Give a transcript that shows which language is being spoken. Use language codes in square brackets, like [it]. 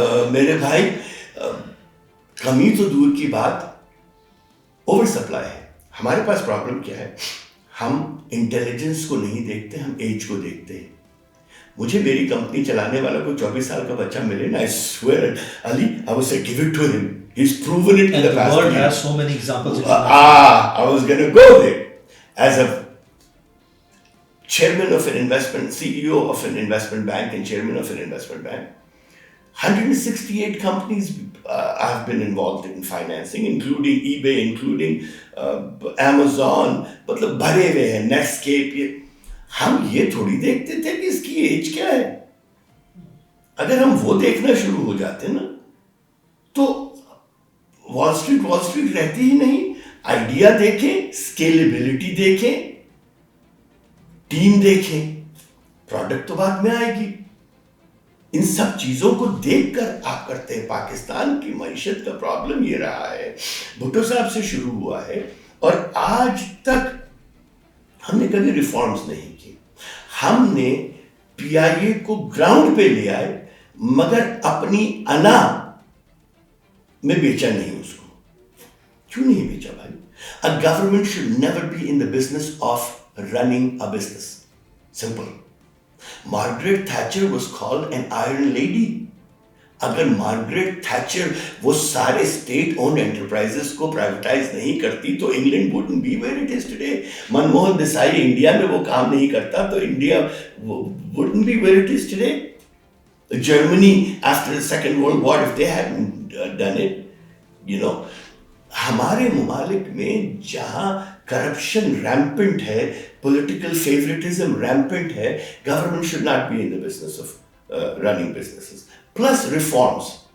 [ur] میرے بھائی کمی تو دور کی بات، اوور سپلائی ہے. ہمارے پاس پرابلم کیا ہے، ہم انٹیلیجنس کو نہیں دیکھتے، ہم ایج کو دیکھتے ہیں. مجھے میری کمپنی چلانے والا کوئی 24 سال کا بچہ ملے نا، [en] I swear Ali, I would say give it to him. He's proven it in the past. The world has so many examples. I was going to go there. As a chairman of an investment, CEO of an investment bank and chairman of an investment bank, 168 companies I've been involved in financing, including eBay, including Amazon, [ur] مطلب بھرے ہوئے ہیں، [en] Netscape. [ur] ہم یہ تھوڑی دیکھتے تھے کہ اس کی ایج کیا ہے. اگر ہم وہ دیکھنا شروع ہو جاتے نا تو وال اسٹریٹ رہتی ہی نہیں. آئیڈیا دیکھیں، اسکیلیبلٹی دیکھیں، ٹیم دیکھیں، پروڈکٹ تو بعد میں آئے گی. ان سب چیزوں کو دیکھ کر آپ کرتے ہیں. پاکستان کی معیشت کا پرابلم یہ رہا ہے، بھٹو صاحب سے شروع ہوا ہے اور آج تک ہم نے کبھی ریفارمز نہیں کی. ہم نے پی آئی اے کو گراؤنڈ پہ لے آئے مگر اپنی انا میں بیچا نہیں. اس کو کیوں نہیں بیچا بھائی؟ [en] A government should never be in the business of running a business. Simple. Margaret Thatcher was called an iron lady. [ur] اگر مارگریٹ تھیچر وہ سارے اسٹیٹ اونڈ انٹرپرائزز کو پرائیویٹائز نہیں کرتی تو England [en] wouldn't be where it is today. [ur] Manmohan Desai India میں وہ کام نہیں کرتا تو India [en] wouldn't be where it is today. Germany after the Second World War, if they hadn't done it, you know, [ur] ہمارے ممالک میں جہاں کرپشن ریمپنٹ ہے، [en] Political favouritism rampant ہے، government should not be in the business of running businesses. Plus reforms.